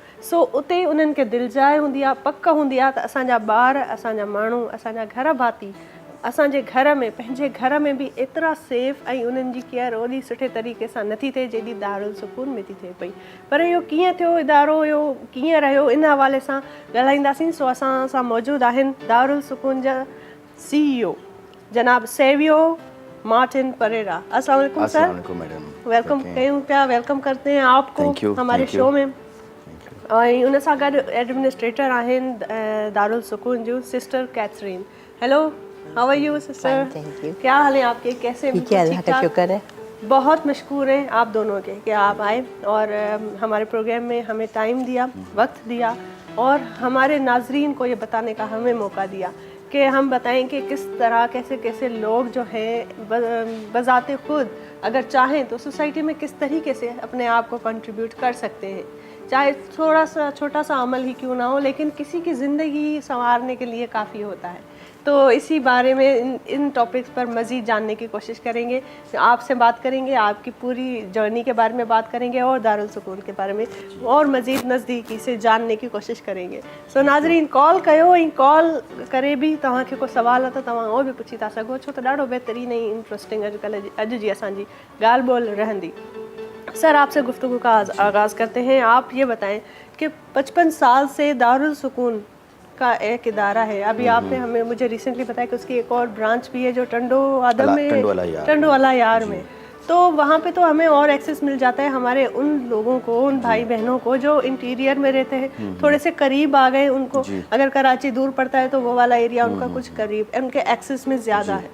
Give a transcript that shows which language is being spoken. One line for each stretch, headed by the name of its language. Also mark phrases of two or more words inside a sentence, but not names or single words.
Sindhi: सो उते उन्हनि खे दिलजाए हूंदी आहे, पक हूंदी आहे त असांजा ॿार, असांजा माण्हू, असांजा घर भाती असांजे घर में, पंहिंजे घर में बि एतिरा सेफ ऐं उन्हनि जी केयर ओॾी सुठे तरीक़े सां नथी थिए जेॾी दारुल सुकून में थी थिए पई। पर इहो कीअं थियो, इदारो इहो कीअं रहियो, इन हवाले सां ॻाल्हाईंदासीं। सो असां सां मौजूदु आहिनि दारुल सुकून जा CEO जनाब सेवियो मार्टिन परेरा।
Arabic: السلام علیکم
Sindhi: सर।
Arabic: السلام علیکم मैडम।
Sindhi: वेलकम कयूं पिया,
Urdu: ویلکم کرتے ہیں آپ کو ہمارے شو میں.
Sindhi: ऐं उन सां गॾु एडमिनिस्ट्रेटर आहिनि दारुल सुकून जूं सिस्टर कैथरीन।
English: हेलो, How are you sister? Thank you.
Urdu: کیا حال ہے آپ کے، کیسے? ٹھیک ہے، اللہ کا شکر ہے. بہت مشکور ہیں آپ دونوں کے کہ آپ آئے اور ہمارے پروگرام میں ہمیں ٹائم دیا، وقت دیا اور ہمارے ناظرین کو یہ بتانے کا ہمیں موقع دیا کہ ہم بتائیں کہ کس طرح کیسے کیسے لوگ جو ہیں بذات خود اگر چاہیں تو سوسائٹی میں کس طریقے سے اپنے آپ کو کنٹریبیوٹ کر سکتے ہیں، چاہے تھوڑا سا چھوٹا سا عمل ہی کیوں نہ ہو، لیکن کسی کی زندگی سنوارنے کے لیے کافی ہوتا ہے. تو اسی بارے میں ان ٹاپکس پر مزید جاننے کی کوشش کریں گے، آپ سے بات کریں گے، آپ کی پوری جرنی کے بارے میں بات کریں گے اور دارالسکون کے بارے میں اور مزید نزدیکی سے جاننے کی کوشش کریں گے.
Sindhi: सो नाज़रीन कॉल कयो, ऐं कॉल करे भी तव्हांखे को सवाल है तो तव्हां उहो बि पुछी था सघो, छो त ॾाढो बहितरीन ऐं इंट्रस्टिंग अॼु जी असांजी ॻाल्हि ॿोल रहंदी।
Urdu: سر آپ سے گفتگو کا آغاز کرتے ہیں۔ آپ یہ بتائیں کہ 55 سال سے دارالسکون کا ایک ادارہ ہے، ابھی آپ نے مجھے ریسنٹلی بتایا کہ اس کی ایک اور برانچ بھی ہے جو ٹنڈو آدم میں، ٹنڈو والا یار میں، تو وہاں پے تو ہمیں اور ایکسیس مل جاتا ہے ہمارے ان لوگوں کو، ان بھائی بہنوں کو جو انٹیریئر میں رہتے ہیں، تھوڑے سے قریب آ گئے ان کو، اگر کراچی دور پڑتا ہے تو وہ والا ایریا ان کا کچھ قریب، ان کے ایکسیس میں زیادہ ہے.